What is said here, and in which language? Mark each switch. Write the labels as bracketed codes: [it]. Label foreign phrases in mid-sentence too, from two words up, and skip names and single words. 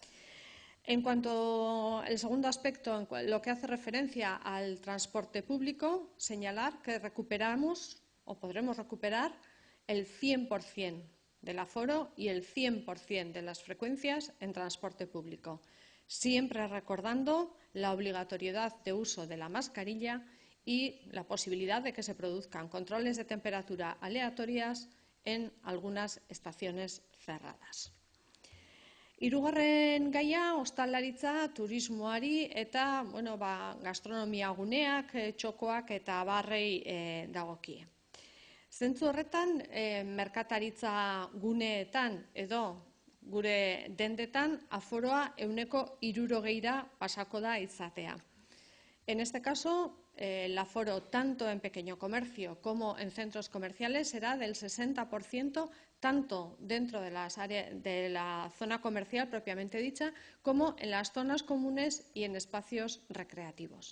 [es] En cuanto al segundo aspecto, en lo que hace referencia al transporte público, señalar que recuperamos o podremos recuperar el 100% del aforo y el 100% de las frecuencias en transporte público, siempre recordando la obligatoriedad de uso de la mascarilla y la posibilidad de que se produzcan controles de temperatura aleatorias en algunas estaciones cerradas. [eu] 3. gaia, ostalaritza, turismoari eta gastronomia guneak, txokoak eta abarrei dagokie. Zentzu horretan, merkataritza guneetan edo gure dendetan aforoa 60%ra pasako da izatea. [es] En este caso, el aforo tanto en pequeño comercio como en centros comerciales será del 60%, tanto dentro de la zona comercial propiamente dicha, como en las zonas comunes y en espacios recreativos.